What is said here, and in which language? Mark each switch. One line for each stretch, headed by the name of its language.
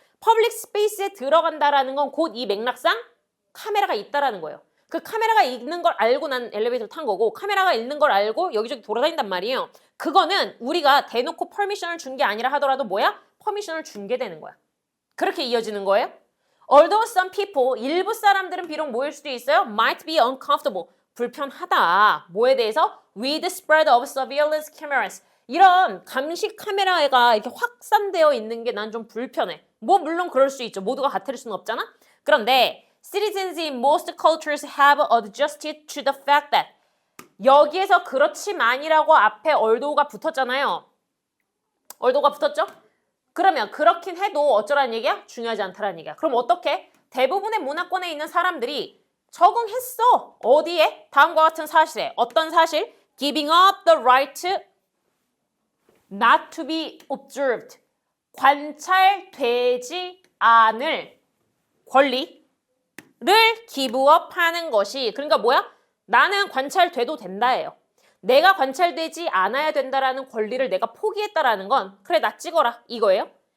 Korean: 퍼블릭 스페이스에 들어간다라는 건 곧 이 맥락상 카메라가 있다라는 거예요. 그 카메라가 있는 걸 알고 난 엘리베이터를 탄 거고 카메라가 있는 걸 알고 여기저기 돌아다닌단 말이에요. 그거는 우리가 대놓고 퍼미션을 준 게 아니라 하더라도 뭐야? 퍼미션을 준 게 되는 거야. 그렇게 이어지는 거예요.
English: Although some people,
Korean: 일부 사람들은 비록 뭐일 수도 있어요.
English: Might be uncomfortable,
Korean: 불편하다. 뭐에 대해서?
English: With the spread of surveillance cameras.
Korean: 이런 감시 카메라가 이렇게 확산되어 있는 게 난 좀 불편해. 뭐 물론 그럴 수 있죠. 모두가 같을 수는 없잖아.
English: 그런데 citizens in most cultures have adjusted to the fact that
Korean: 여기에서 그렇지만이라고 앞에 although가 붙었잖아요. althogh가 붙었죠? 그러면 그렇긴 해도 어쩌라는 얘기야? 중요하지 않다라는 얘기야. 그럼 어떻게? 대부분의 문화권에 있는 사람들이 적응했어. 어디에? 다음과 같은 사실에. 어떤 사실?
English: Giving up the right not to be observed.
Korean: 관찰되지 않을 권리를 기브업하는 것이 그러니까 뭐야? 나는 관찰돼도 된다예요. 내가 관찰되지 않아야 된다라는 권리를 내가 포기했다라는 건 그래 나 찍어라 이거예요.